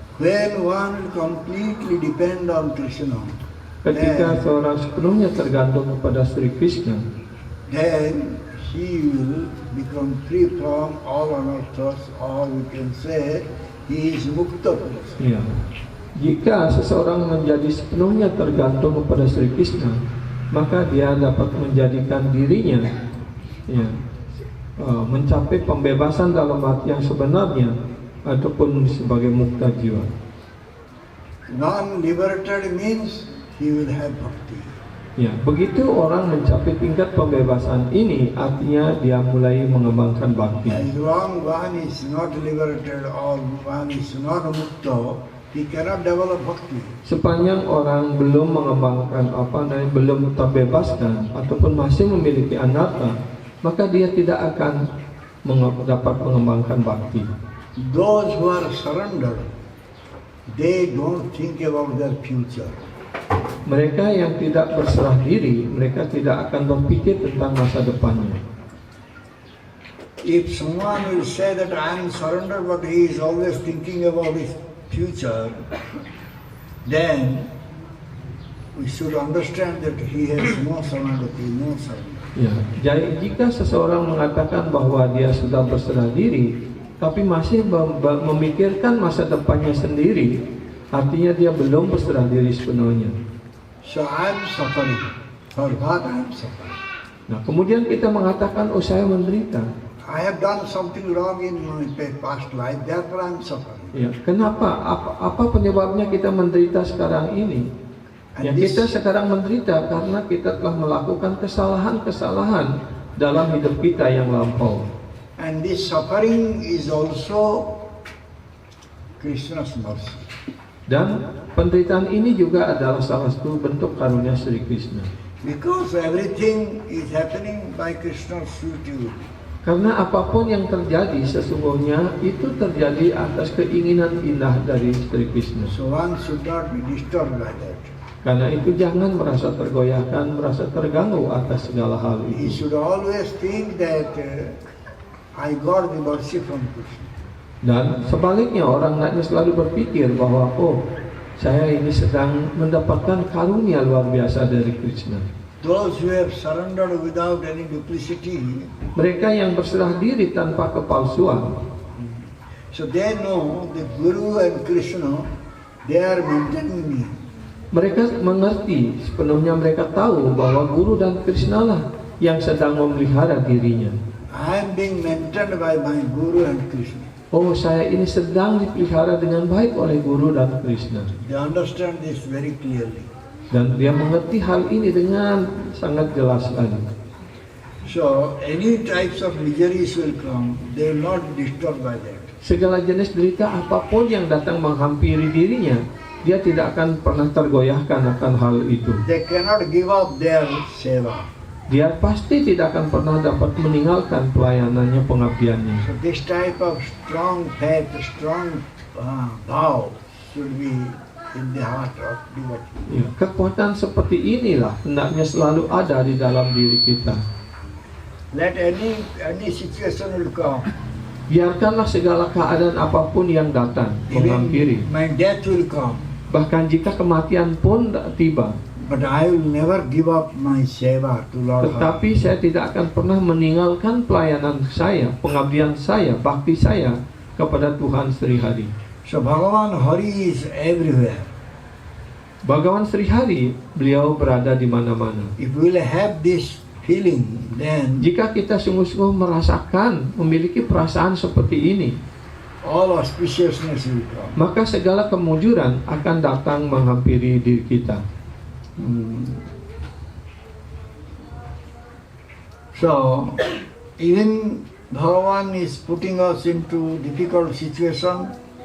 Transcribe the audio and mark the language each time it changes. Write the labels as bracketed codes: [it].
[en] When one completely depend on Krishna, [id] Ketika seorang sepenuhnya tergantung kepada Sri Krishna, [en] then he will become free from all anarthas, or we can say he is mukta. [id] ya. Jika seseorang menjadi sepenuhnya tergantung kepada Sri Krishna, maka dia dapat menjadikan dirinya mencapai pembebasan dalam arti yang sebenarnya ataupun sebagai mukta jiwa. [en] Non-liberated means he will have bhakti. [id] Ya, begitu orang mencapai tingkat pembebasan ini, artinya dia mulai mengembangkan bakti. [en] As long one is not liberated or one is not mukta, he cannot develop bhakti. [id] Sepanjang orang belum mengembangkan belum terbebaskan ataupun masih memiliki anartha, maka dia tidak akan dapat mengembangkan bakti. [en] Those who are surrendered, they don't think about their future. [id] Mereka yang tidak berserah diri, mereka tidak akan berpikir tentang masa depannya. [en] If someone will say that I am surrendered but he is always thinking about his future, then we should understand that he has no surrender, no surrender. [id] Ya, jadi jika seseorang mengatakan bahwa dia sudah berserah diri, tapi masih memikirkan masa depannya sendiri, artinya dia belum berserah diri sepenuhnya. [en] So I am suffering. For what I am suffering? [id] Nah, kemudian kita mengatakan, oh saya menderita. [en] I have done something wrong in my past life, therefore I am suffering. [id] Ya, kenapa? Apa penyebabnya kita menderita sekarang ini? Ya, kita sekarang menderita karena kita telah melakukan kesalahan-kesalahan dalam hidup kita yang lampau. [en] And this suffering is also Krishna's mercy. [id] Dan penderitaan ini juga adalah salah satu bentuk karunia Sri Krishna. [en] Because everything is happening by Krishna's will. [id] Karena apapun yang terjadi sesungguhnya itu terjadi atas keinginan indah dari Sri Krishna. [en] So one should not be disturbed by that. [id] Karena itu jangan merasa tergoyahkan, merasa terganggu atas segala hal [en] He [id] itu. [en] should always think that I got the mercy from Krishna. [id] Dan sebaliknya orang hendaknya selalu berpikir bahwa saya ini sedang mendapatkan karunia luar biasa dari Krishna. [en] Those who have surrendered without any duplicity, [id] Mereka yang berserah diri tanpa kepalsuan, [en] so they know that Guru and Krishna, they are maintaining me. [id] mereka mengerti sepenuhnya, mereka tahu bahwa Guru dan Krishna lah yang sedang memelihara dirinya. [en] I am being maintained by my Guru and Krishna. [id] Oh, saya ini sedang dipelihara dengan baik oleh Guru dan Krishna. [en] They understand this very clearly. [id] Dan dia mengerti hal ini dengan sangat jelas sekali. [en] So any types of miseries will come, they will not be disturbed by that. [id] Segala jenis derita apapun yang datang menghampiri dirinya, dia tidak akan pernah tergoyahkan akan hal itu. [en] They cannot give up their seva. [id] Dia pasti tidak akan pernah dapat meninggalkan pelayanannya, pengabdiannya. [en] So this type of strong faith, strong vow should be in the heart of devotee. [id] Ya, kekuatan seperti inilah hendaknya selalu ada di dalam diri kita. [en] Let any situation will come. [id] Biarkanlah segala keadaan apapun yang datang menghampiri. [en] Even my death will come. [id] Bahkan jika kematian pun tiba, [en] But I will never give up my seva to Lord Hari. [id] Tetapi saya tidak akan pernah meninggalkan pelayanan saya, pengabdian saya, bakti saya kepada Tuhan Sri Hari. [en] So Bhagavan Hari is everywhere. [id] Bhagavan Sri Hari, beliau berada di mana-mana. [en] If we will have this feeling, then [id] Jika kita sungguh-sungguh merasakan, memiliki perasaan seperti ini, [en] all auspiciousness will come. [id] maka segala kemujuran akan datang menghampiri diri kita. [en] So, even Bhagavan is putting us into difficult situation,